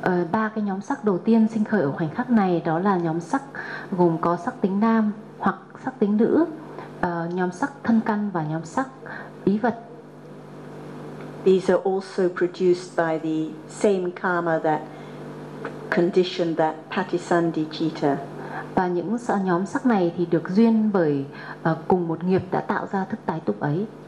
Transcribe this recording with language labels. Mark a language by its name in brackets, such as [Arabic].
[Vietnamese] Ba cái nhóm sắc đầu tiên sinh khởi ở khoảnh khắc này đó là nhóm sắc gồm có sắc tính nam hoặc sắc tính nữ, nhóm sắc thân căn và nhóm sắc ý vật. [English] These are also produced by the same karma that conditioned that patisandhicitta. [Vietnamese] Và những nhóm sắc này thì được duyên bởi cùng một nghiệp đã tạo ra thức tái túc ấy.